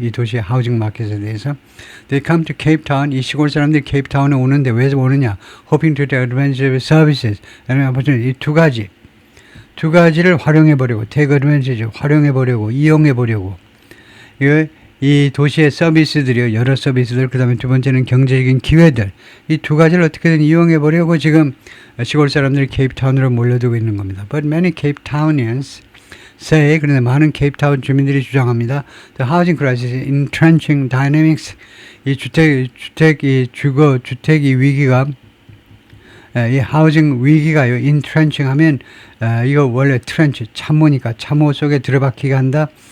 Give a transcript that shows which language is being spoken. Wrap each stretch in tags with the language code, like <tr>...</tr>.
<ko>이 도시의 하우징 마켓에 대해서.</ko> <en>They come to Cape Town.</en> <ko>이 시골 사람들이 케이프타운에 오는데 왜 오느냐?</ko> <en>Hoping to take advantage of services.</en> <ko>이 두 가지를 활용해보려고, take advantage, 활용해보려고, 이용해보려고. 이 도시의 서비스들이요. 여러 서비스들, 그 다음에 두 번째는 경제적인 기회들. 이 두 가지를 어떻게든 이용해보려고 지금 시골 사람들이 케이프타운으로 몰려들고 있는 겁니다.</ko> <en>But many Cape Townians say,</en> <ko>그런데 많은 케이프타운 주민들이 주장합니다.</ko> <en>The housing crisis is entrenching dynamics.</en> <ko>이 주택 위기가, 이 하우징 위기가요, entrenching 하면, 이거 원래 트렌치, 참모니까 참모 속에 들어박히게 한다.</ko>